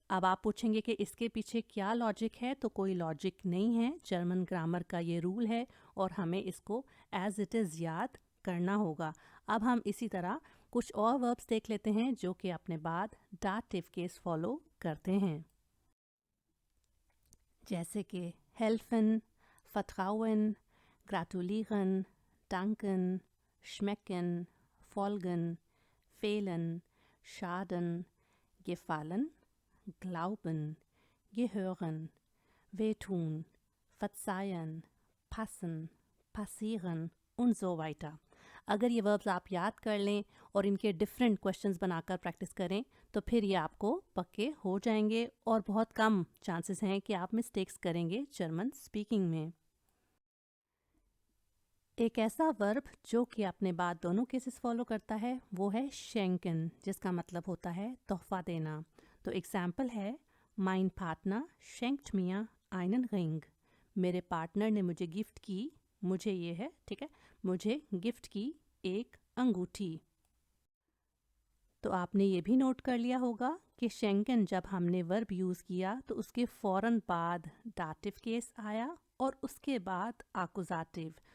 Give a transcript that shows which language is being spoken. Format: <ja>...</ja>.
<hi>अब आप पूछेंगे कि इसके पीछे क्या लॉजिक है, तो कोई लॉजिक नहीं है. जर्मन ग्रामर का ये रूल है और हमें इसको एज इट इज़ याद करना होगा. अब हम इसी तरह कुछ और वर्ब्स देख लेते हैं जो कि अपने बाद डाटिव केस फॉलो करते हैं. जैसे कि</hi> <de>helfen, vertrauen, gratulieren, danken, schmecken, folgen, fehlen, schaden, gefallen, glauben, gehören, wehtun, verzeihen, passen, passieren und so weiter.</de> <hi>अगर ये वर्ब्स आप याद कर लें और इनके डिफरेंट क्वेश्चंस बनाकर प्रैक्टिस करें तो फिर ये आपको पक्के हो जाएंगे और बहुत कम चांसेस हैं कि आप मिस्टेक्स करेंगे जर्मन स्पीकिंग में. एक ऐसा वर्ब जो कि अपने बाद दोनों केसेस फॉलो करता है वो है schenken, जिसका मतलब होता है तोहफा देना. तो एग्जाम्पल है,</hi> <de>mein Partner schenkt mir einen Ring.</de> <hi>मेरे पार्टनर ने मुझे गिफ्ट की, मुझे ये है, ठीक है, मुझे गिफ्ट की एक अंगूठी. तो आपने ये भी नोट कर लिया होगा कि शेंकन जब हमने वर्ब यूज़ किया तो उसके फ़ौरन बाद डाटिव केस आया और उसके बाद आकुजाटिव.</hi>